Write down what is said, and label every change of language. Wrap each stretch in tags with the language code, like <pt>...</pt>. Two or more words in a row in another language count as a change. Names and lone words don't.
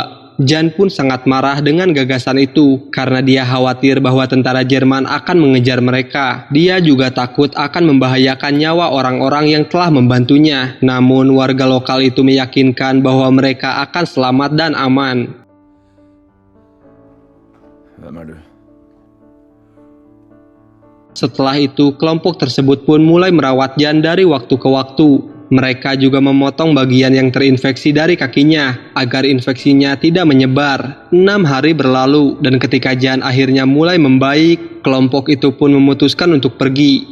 <id>Jan pun sangat marah dengan gagasan itu karena dia khawatir bahwa tentara Jerman akan mengejar mereka. Dia juga takut akan membahayakan nyawa orang-orang yang telah membantunya. Namun warga lokal itu meyakinkan bahwa mereka akan selamat dan aman.</id> <sv>Vem är du?</sv> <id>Setelah itu, kelompok tersebut pun mulai merawat Jan dari waktu ke waktu. Mereka juga memotong bagian yang terinfeksi dari kakinya agar infeksinya tidak menyebar. 6 hari berlalu dan ketika Jan akhirnya mulai membaik, kelompok itu pun memutuskan untuk pergi.</id>